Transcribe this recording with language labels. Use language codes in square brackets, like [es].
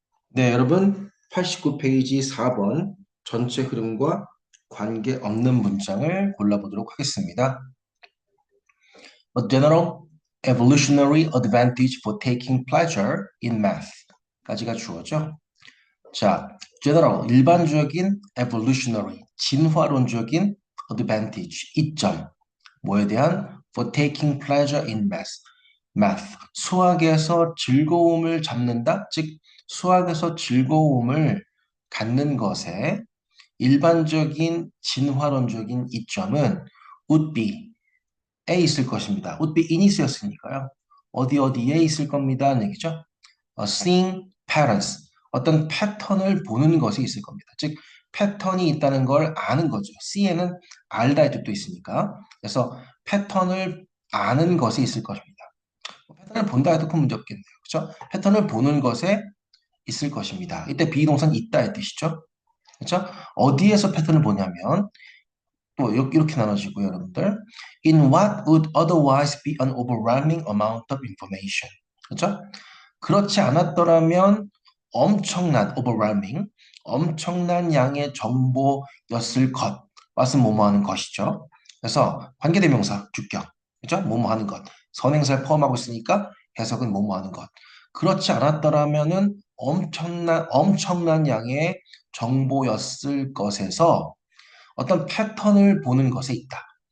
[ko] 네, 여러분 89페이지 4번 전체 흐름과 관계없는 문장을 골라보도록 하겠습니다. [en] A general evolutionary advantage for taking pleasure in math [ko] 까지가 주어죠. 자, general 일반적인 evolutionary 진화론적인 advantage 이점 뭐에 대한 [en] for taking pleasure in math [ko] 수학에서 즐거움을 잡는다 즉 수학에서 즐거움을 갖는 것에 일반적인 진화론적인 이점은 [en] would be [ko] 에 있을 것입니다. [en] would be in [ko] 이었으니까요. 어디에 있을 겁니다. 하는 얘기죠. [en] seeing patterns [ko] 어떤 패턴을 보는 것이 있을 겁니다. 즉 패턴이 있다는 걸 아는 거죠. see에는 알다의 뜻도 있으니까. 그래서 패턴을 아는 것이 있을 것입니다. 패턴을 본다 해도 큰 문제 없겠네요. 그렇죠? 패턴을 보는 것에 있을 것입니다. 이때 비동사는 있다의 뜻이죠. 그렇죠? 어디에서 패턴을 보냐면 또 이렇게 나눠지고요, 여러분들. [en] In what would otherwise be an overwhelming amount of information. [ko] 그렇죠? 그렇지 않았더라면 overwhelming, 엄청난 양의 정보였을 것. 왓은 뭐뭐 하는 것이죠. 그래서 관계대명사, 주격. 그죠? 뭐뭐 하는 것. 선행사를 포함하고 있으니까 해석은 뭐뭐 하는 것. 그렇지 않았더라면은 엄청난 양의 정보였을 것에서 어떤 패턴을 보는 것에 있다.